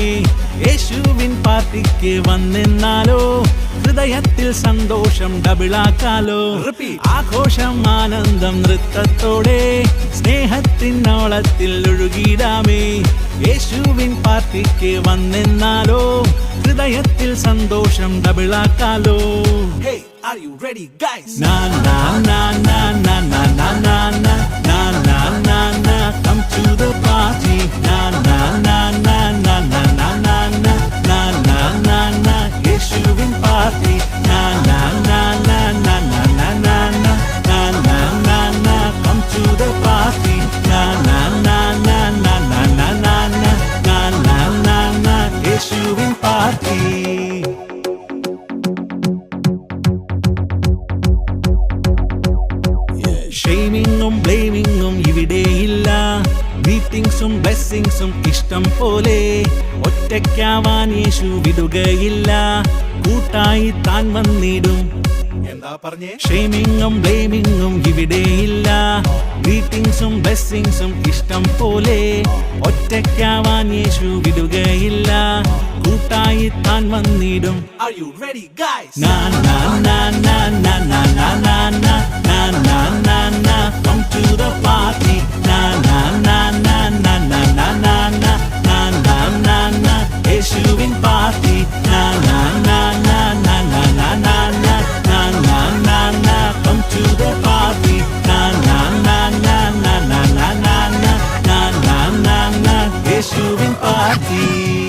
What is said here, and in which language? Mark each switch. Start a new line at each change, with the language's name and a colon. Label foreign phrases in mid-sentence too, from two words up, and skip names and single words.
Malayalam: യേശുവിൻ പാർട്ടിക്ക് വന്നെന്നാലോ, ഹൃദയത്തിൽ സന്തോഷം ഡബിളാക്കാലോ. ആഘോഷം ആനന്ദം നൃത്തത്തോടെ, സ്നേഹത്തിനോളത്തിൽ ഒഴുകിടാമേ. യേശുവിൻ പാർട്ടിക്ക് വന്നെന്നാലോ, ഹൃദയത്തിൽ സന്തോഷം ഡബിളാക്കാലോ.
English: Hey, are you ready guys? Na na na na na na na na na na na na na, come to the party. Na na na na na na na na na na na na na, Yeshuvin party. Na na na na na na na na na na na na na, come to the party. Na na na na na na na na na na na na na, Yeshuvin party.
Malayalam: ഷെയ്മിങ്ങും ബ്ലെയിമിങ്ങും ഇവിടെയില്ല, മീറ്റിംഗ്സും ബ്ലെസ്സിങ്സും ഇഷ്ടം പോലെ. ഒറ്റയ്ക്കാവാൻ യേശു വിടുകയില്ല, കൂട്ടായി താൻ വന്നിടും. എന്താ പറഞ്ഞേ? ഷെയ്മിങ്ങും ബ്ലെയിമിങ്ങും ഇവിടെയില്ല, മീറ്റിംഗ്സും ബ്ലെസ്സിങ്സും ഇഷ്ടം പോലെ. ഒറ്റയ്ക്കാവാൻ യേശു വിടുകയില്ല, കൂട്ടായി താൻ വന്നിടും.
English: Are you ready guys? Na na na na na na na na na na na na na, come to the party. Na na na na na na na na na na na na na, Yeshuvin party. Na na na na na na na na na na na na na, come to the party. Na na na na na na na na na na na na na, Yeshuvin party.